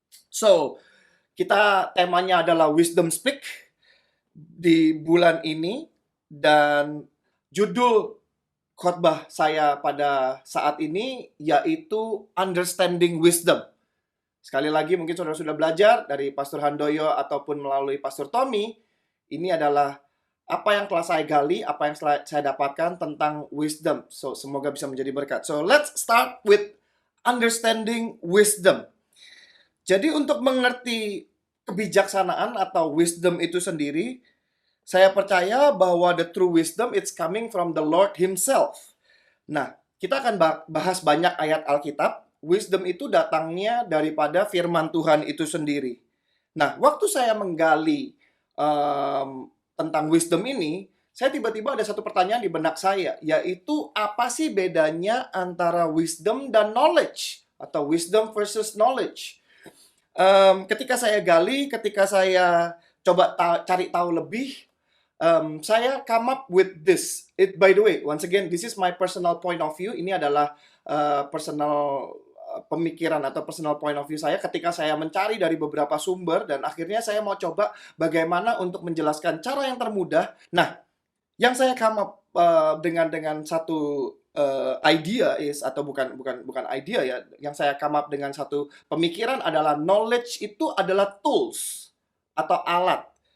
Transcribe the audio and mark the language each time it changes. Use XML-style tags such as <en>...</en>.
<id>So, temanya adalah Wisdom Speak di bulan ini, dan judul khotbah saya pada saat ini yaitu Understanding Wisdom. Sekali lagi mungkin saudara sudah belajar dari Pastor Handoyo ataupun melalui Pastor Tommy, ini adalah apa yang telah saya gali, apa yang saya dapatkan tentang wisdom. So, semoga bisa menjadi berkat.</id> <en>So, let's start with Understanding Wisdom.</en> <id>Jadi untuk mengerti kebijaksanaan atau wisdom itu sendiri, saya percaya bahwa</id> <en>the true wisdom it's coming from the Lord Himself.</en> <id>Nah, kita akan bahas banyak ayat Alkitab. Wisdom itu datangnya daripada firman Tuhan itu sendiri. Nah, waktu saya menggali tentang wisdom ini, saya tiba-tiba ada satu pertanyaan di benak saya, yaitu apa sih bedanya antara wisdom dan knowledge? Atau wisdom versus knowledge? Ketika saya gali, ketika saya coba cari tahu lebih, saya</id> <en>come up with this. By the way, once again, this is my personal point of view.</en> <id>Ini adalah personal pemikiran atau</id> <en>personal point of view</en> <id>saya ketika saya mencari dari beberapa sumber, dan akhirnya saya mau coba bagaimana untuk menjelaskan cara yang termudah. Nah, yang saya</id> <en>come up</en> <id>dengan satu idea atau bukan idea ya, yang saya come up dengan satu pemikiran adalah knowledge itu adalah tools atau alat.</id>